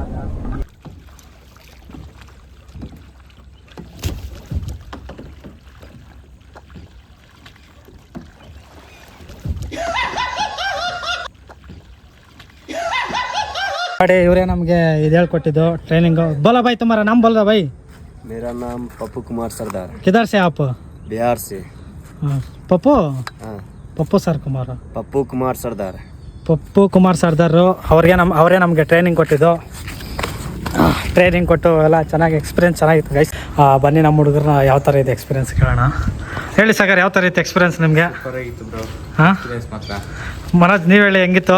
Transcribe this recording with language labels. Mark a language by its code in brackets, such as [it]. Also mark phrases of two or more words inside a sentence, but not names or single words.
[kn] ಇವರೇ ನಮಗೆ ಇದು ಹೇಳ್ಕೊಟ್ಟಿದ್ದು ಟ್ರೈನಿಂಗು. [hi] बोला भाई तुम्हारा नाम बोल रहा भाई? मेरा नाम पप्पू कुमार सरदार। किधर से आप? बिहार से। पप्पू? हाँ पप्पू सर कुमार, पप्पू कुमार सरदार। [kn] ಪಪ್ಪು ಕುಮಾರ್ ಸರ್ದಾರು ಅವರೇ ನಮಗೆ ಟ್ರೈನಿಂಗ್ ಕೊಟ್ಟಿದ್ದು. ಟ್ರೈನಿಂಗ್ ಕೊಟ್ಟು ಎಲ್ಲ ಚೆನ್ನಾಗಿ ಎಕ್ಸ್ಪೀರಿಯನ್ಸ್ ಚೆನ್ನಾಗಿತ್ತು ಗೈಸ್. ಬನ್ನಿ ನಮ್ಮ ಹುಡುಗರನ್ನ ಯಾವ ಥರ ಇದೆ ಎಕ್ಸ್ಪೀರಿಯನ್ಸ್ ಕೇಳೋಣ. ಹೇಳಿ ಸಾಗರ್, ಯಾವ ಥರ ಇತ್ತು ಎಕ್ಸ್ಪೀರಿಯನ್ಸ್ ನಿಮಗೆ? ಹಾಂ ಮನೋಜ್ ನೀವು ಹೇಳಿ ಹೆಂಗಿತ್ತು?